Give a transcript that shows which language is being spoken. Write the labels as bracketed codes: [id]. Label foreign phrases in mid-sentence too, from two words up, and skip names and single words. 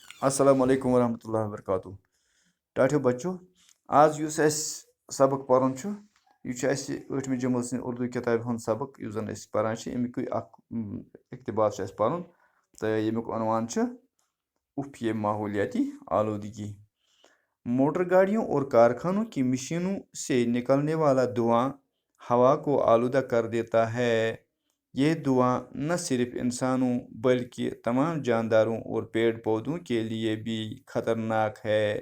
[ks] السلام علیکم ورحمۃ اللہ وبرکاتہ ٹاٹھیو بچو آز یُس اَسہِ سبق پرُن چھُ یہِ چھُ اَسہِ 8مہِ جمٲژ سٕنٛدِ اُردو کِتابہِ ہُنٛد سبق یُس زَن أسۍ پران چھِ اَمیُکُے اکھ اقتباس چھُ اَسہِ پَرُن تہٕ ییٚمیُک عنوان چھُ [ur] اف یہ ماحولیاتی آلودگی موٹر گاڑیوں اور کارخانوں کی مشینوں سے نکلنے والا دھواں ہوا کو آلودہ کر دیتا ہے. یہ دھواں نہ صرف انسانوں بلکہ تمام جانداروں اور پیڑ پودوں کے لیے بھی خطرناک ہے.